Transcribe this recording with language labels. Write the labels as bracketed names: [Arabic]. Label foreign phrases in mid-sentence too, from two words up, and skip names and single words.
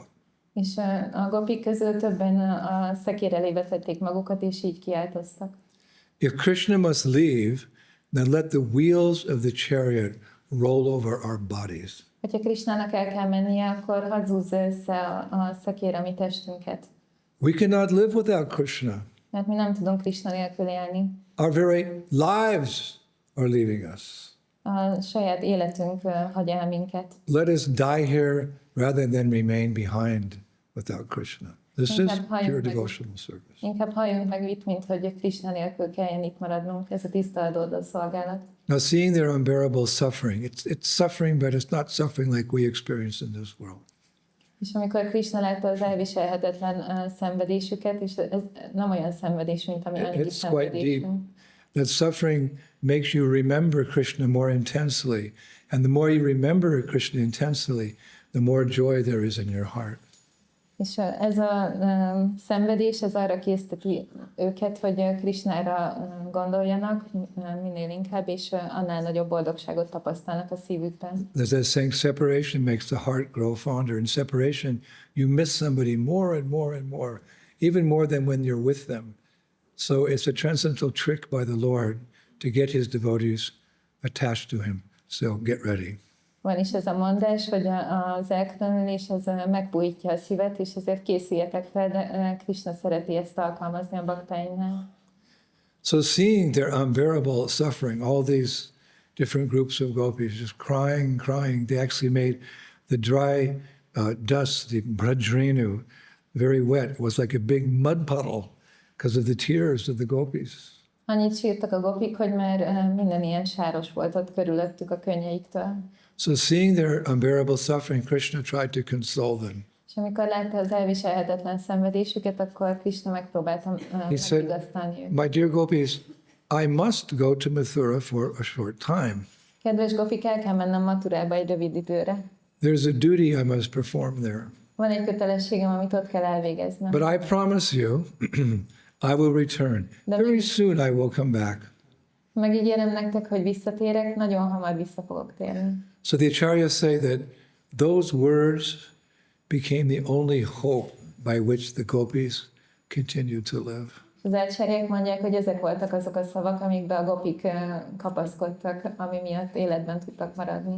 [Hungarian] És a gopik közül többen a szekér elé vetették magukat, és így kiáltoztak. [English] If Krishna must leave, then let the wheels of the chariot roll over our bodies. [Hungarian] Hogyha Krishnának el kell mennie, akkor hadd zúzza össze a szekér a mi testünket. [English] We cannot live without Krishna. [Hungarian] Mert mi nem tudunk Krishna nélkül élni. [English] Our very lives are leaving us. [Hungarian] A saját életünk hagy el minket. [English] Let us die here rather than remain behind without Krishna. This is pure devotional service. [Hungarian] Inkább halljunk meg itt, mint hogy Krishna nélkül kelljen itt maradnunk. Ez a tiszta adódó szolgálat. [English] Now, seeing their unbearable suffering, it's suffering, but it's not suffering like we experience in this world. [Hungarian] És amikor Krishna látta az elviselhetetlen szenvedésüket, és ez nem olyan szenvedés, mint ami anyagi [English] It's quite deep. [Hungarian] szenvedésünk. [English] That suffering makes you remember Krishna more intensely. And the more you remember Krishna intensely, the more joy there is in your heart. [Hungarian] És ez a szenvedés, ez arra készteti őket, hogy Krishnára gondoljanak minél inkább, és annál nagyobb boldogságot tapasztalnak a szívükben. [English] There's that saying, separation makes the heart grow fonder. In separation, you miss somebody more and more and more, even more than when you're with them. So it's a transcendental trick by the Lord to get his devotees attached to him. So get ready. [Hungarian] Van is ez a mondás, hogy az elkülönülés az megbújtja a szívet, és ezért készüljetek fel, de Krishna szereti ezt alkalmazni a baktáinál. [English] So seeing their unbearable suffering, all these different groups of gopis just crying, crying, they actually made the dry dust, the brajrenu, very wet. It was like a big mud puddle because of the tears of the gopis. [Hungarian] Annyit sírtak a gopik, hogy már minden ilyen sáros volt ott körülöttük a könnyeiktől. [English] So seeing their unbearable suffering, Krishna tried to console them. [Hungarian] És amikor látta az elviselhetetlen szenvedésüket, akkor Krishna megpróbálta megvigasztalni őket. [English] My dear gopis, I must go to Mathura for a short time. [Hungarian] Kedves gopik, el kell mennem Mathurába egy rövid időre. [English] There's a duty I must perform there. [Hungarian] Van egy kötelességem, amit ott kell elvégeznem. [English] But I promise you, I will return. Very soon I will come back. [Hungarian] Megígérem nektek, hogy visszatérek, nagyon hamar vissza fogok térni. [English] So the acharyas say that those words became the only hope by which the gopis continued to live. [Hungarian] Az ácsáriák mondják, hogy ezek voltak azok a szavak, amikbe a gopik kapaszkodtak, ami miatt életben tudtak maradni.